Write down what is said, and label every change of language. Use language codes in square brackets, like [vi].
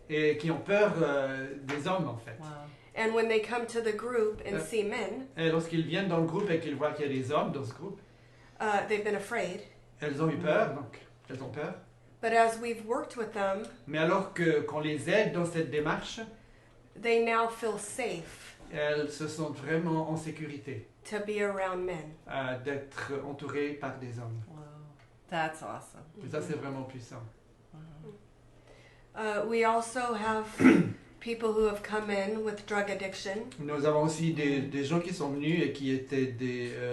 [fr] et qui ont peur des hommes en fait. Wow. [en] And when they come to the group and see men, [fr] Et lorsqu'ils viennent dans le groupe et qu'ils voient qu'il y a des hommes dans ce groupe, [en] they've been afraid. [fr] elles ont eu peur, donc elles ont peur. [en] But as we've worked with them, [fr] Mais alors qu'on les aide dans cette démarche, [en] they now feel safe [fr] elles se sentent vraiment en sécurité [en] to be around men. [fr] d'être entourées par des hommes. [en] Wow. That's awesome. [fr] Et ça, c'est vraiment puissant. [en] Wow. We also have people who have come in with drug addiction. [fr] Nous avons aussi des gens qui sont venus et qui étaient des...